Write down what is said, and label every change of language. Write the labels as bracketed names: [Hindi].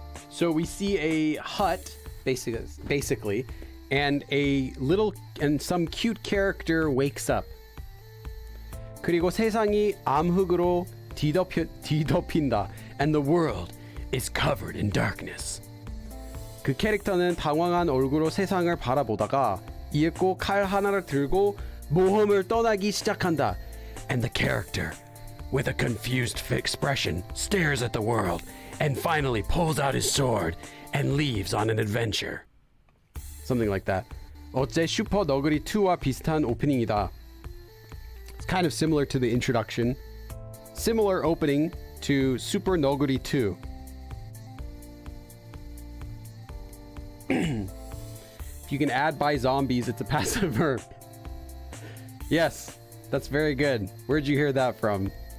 [English] So we see a hut, basically, and some cute character wakes up. [Korean] 그리고 세상이 암흑으로 뒤덮인다, [English] and the world is covered in darkness. [Korean] 그 캐릭터는 당황한 얼굴로 세상을 바라보다가 이윽고 칼 하나를 들고 모험을 떠나기 시작한다. [English] And the character, with a confused expression, stares at the world and finally pulls out his sword and leaves on an adventure. Something like that. [Korean] 어째 슈퍼 너구리 2와 비슷한 오프닝이다. [English] It's kind of similar to the introduction. Similar opening to Super Noguri 2. If you can add by zombies, it's a passive verb. Yes, that's very good. Where'd you hear that from?